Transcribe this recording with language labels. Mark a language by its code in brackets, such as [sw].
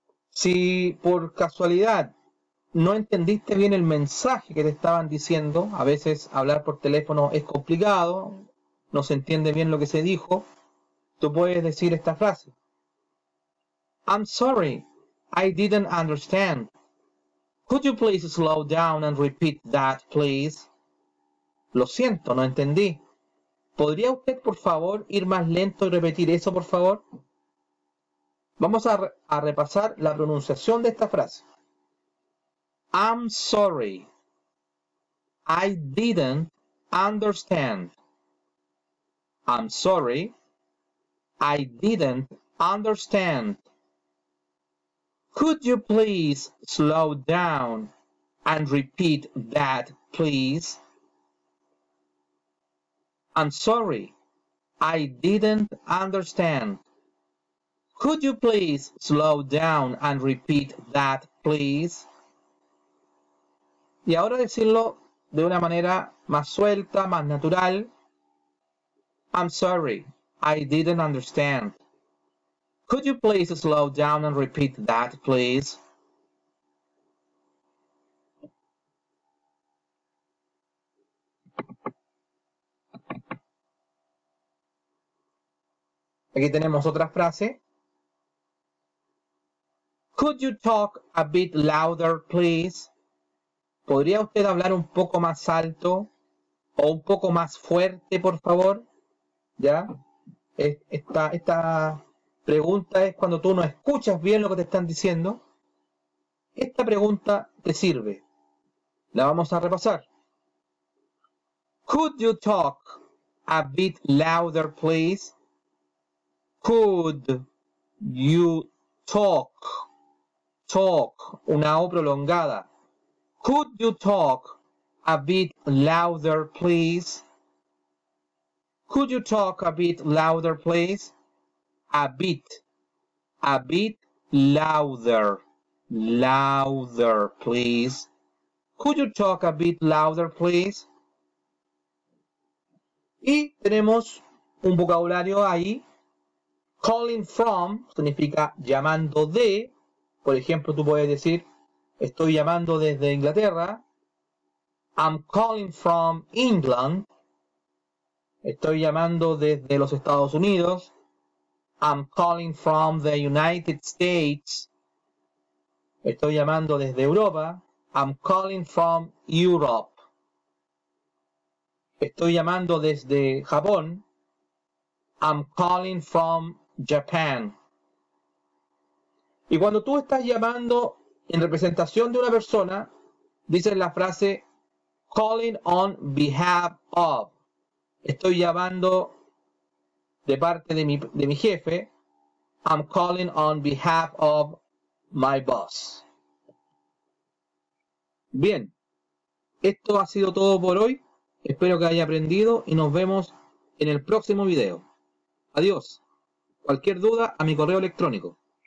[es] Si por casualidad no entendiste bien el mensaje que te estaban diciendo, a veces hablar por teléfono es complicado, no se entiende bien lo que se dijo, tú puedes decir esta frase. [en] I'm sorry, I didn't understand. Could you please slow down and repeat that, please? [es] Lo siento, no entendí. ¿Podría usted, por favor, ir más lento y repetir eso, por favor? Vamos a repasar la pronunciación de esta frase. [en] I'm sorry. I didn't understand. I'm sorry. I didn't understand. Could you please slow down and repeat that, please? I'm sorry. I didn't understand. Could you please slow down and repeat that, please? [es] Y ahora decirlo de una manera más suelta, más natural. [en] I'm sorry, I didn't understand. Could you please slow down and repeat that, please? [es] Aquí tenemos otra frase. [en] Could you talk a bit louder, please? [es] ¿Podría usted hablar un poco más alto o un poco más fuerte, por favor? ¿Ya? Esta pregunta es cuando tú no escuchas bien lo que te están diciendo. Esta pregunta te sirve. La vamos a repasar. [en] Could you talk a bit louder, please? Could you talk? Talk, [es] una O prolongada. [en] Could you talk a bit louder, please? Could you talk a bit louder, please? A bit louder, louder, please. Could you talk a bit louder, please? [es] Y tenemos un vocabulario ahí. [en] Calling from [es] significa llamando de. Por ejemplo, tú puedes decir, estoy llamando desde Inglaterra. [en] I'm calling from England. [es] Estoy llamando desde los Estados Unidos. [en] I'm calling from the United States. [es] Estoy llamando desde Europa. [en] I'm calling from Europe. [es] Estoy llamando desde Japón. [en] I'm calling from Japan. [es] Y cuando tú estás llamando en representación de una persona, dices la frase [en] calling on behalf of. [es] Estoy llamando de parte de mi jefe. I'm calling on behalf of my boss. Bien, esto ha sido todo por hoy. Espero que haya aprendido y nos vemos en el próximo video. Adiós. Cualquier duda a mi correo electrónico.